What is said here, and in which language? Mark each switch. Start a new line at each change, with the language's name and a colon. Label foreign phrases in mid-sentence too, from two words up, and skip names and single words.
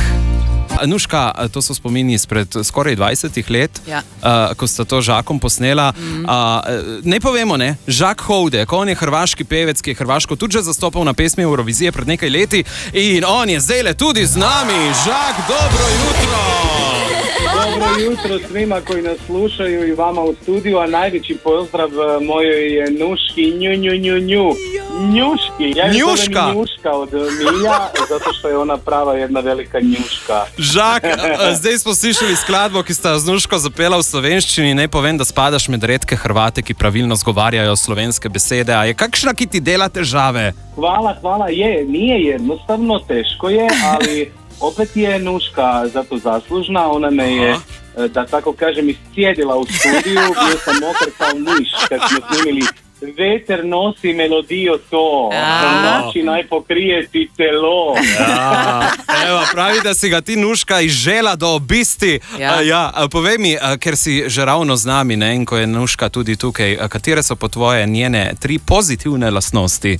Slovenian: Nuška, to so spomini izpred skoraj 20 let, ko sta to Žakom posnela. Ne povemo, ne, Žak Houdek, on je hrvaški pevec, ki je Hrvaško tudi že zastopal na pesmi Eurovizije pred nekaj leti in on je zdajle tudi z nami. Žak, dobro jutro!
Croatian: Dobro jutro svima koji nas slušaju i vama u studiju, a najveći pozdrav mojoj je Nuški, Njuški. Ja je zovem Njuška od Milja, zato što je ona prava jedna velika njuška.
Slovenian: Žak, zdaj smo slišali skladbo, ki sta z Nuško zapela v slovenščini. Ne povem, da spadaš med redke Hrvate, ki pravilno zgovarjajo slovenske besede. A je kakšna, ki ti dela težave?
Croatian: Hvala, nije jednostavno, teško je, ali opet je Nuška za to zaslužna. Ona me je, da tako kažem, iscijedila u studiju. Bio sam mokar kao miš kad smo snimili
Slovenian: Veter nosi melodijo to, noči naj pokrije ti telo. Evo, pravi, da si ga ti, Nuška, izžela do obisti. Povej mi, ker si že ravno z nami, ne, in ko je Nuška tudi tukaj, katere so po tvoje njene 3 pozitivne lastnosti?